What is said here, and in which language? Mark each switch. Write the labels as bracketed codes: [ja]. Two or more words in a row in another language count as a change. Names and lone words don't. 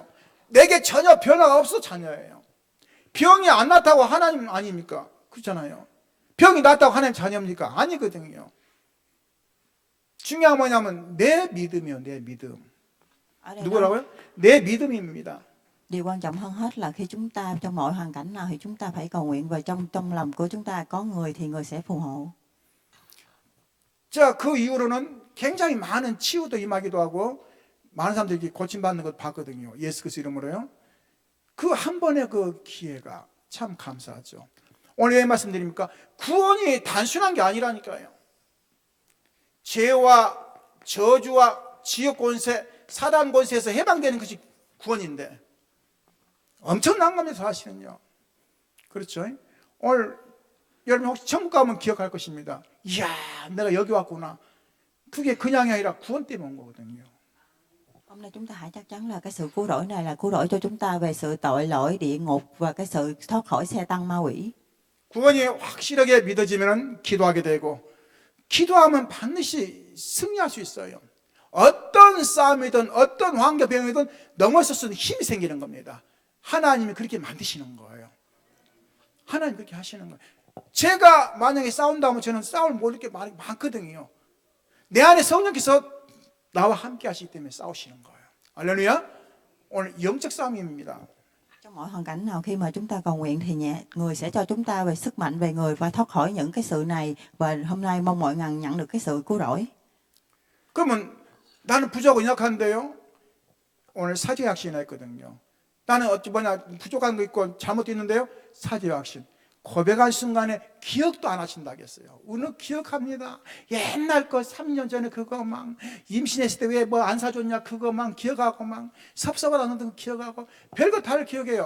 [ko] 내게 전혀 변화가 없어 자녀예요. 병이 안 낫다고 하나님 아닙니까? 그렇잖아요. 병이 낫다고 하나님 자녀입니까? 아니거든요. 중요한 뭐냐면 내 믿음이요. 내 믿음. 누구라고요? 내 믿음입니다. [vi] Điều quan trọng hơn hết là khi chúng ta trong mọi hoàn cảnh nào thì chúng ta phải cầu nguyện và trong lòng của chúng ta có người thì người sẽ phù hộ. [ko] 자, 그 이후로는 굉장히 많은 치유도 임하기도 하고 많은 사람들이 고침받는 걸 봤거든요. 예수 그리스도 이름으로요. 그 한 번의 그 기회가 참 감사하죠. 오늘 왜 말씀드립니까? 구원이 단순한 게 아니라니까요. 죄와 저주와 지옥 권세, 사단 권세에서 해방되는 것이 구원인데 엄청난 겁니다. 사실은요. 그렇죠? 오늘 여러분 혹시 천국 가면 기억할 것입니다. 이야, 내가 여기 왔구나. 그게 그냥이 아니라 구원 때문에 온 거거든요. [vi] Hôm nay chúng ta hãy chắc chắn là cái sự cứu rỗi này là cứu rỗi cho chúng ta về sự tội lỗi, địa ngục và cái sự thoát khỏi xe tăng ma quỷ. [ko] 구원이 확실하게 믿어지면 기도하게 되고 기도하면 반드시 승리할 수 있어요. 어떤 싸움이든 어떤 환경병이든 넘어설 수 있는 힘이 생기는 겁니다. 하나님이 그렇게 만드시는 거예요. 하나님 그렇게 하시는 거예요. 제가 만약에 싸운다면 저는 싸울 모를 게 많거든요. 내 안에 성령께서 나와 함께 하시기 때문에 싸우시는 거예요. 할렐루야. 오늘 영적 싸움입니다. [vi] Trong mọi hoàn cảnh nào khi mà chúng ta cầu nguyện thì người sẽ cho chúng ta về sức mạnh về người và thoát khỏi những cái sự này, và hôm nay mong mọi người nhận được cái sự cứu rỗi. [ko] 그러면 나는 부족하고 연약한데요. 오늘 사죄확신 했거든요. 나는 부족한 거 있고 잘못도 있는데요. 사죄확신. 고백한 순간에 기억도 안 하신다고 했어요. 오늘 기억합니다. 옛날 거 3년 전에 그거 막 임신했을 때 왜 뭐 안 사줬냐 그거 막 기억하고 막 섭섭하다는 거 기억하고 별거 다 기억해요.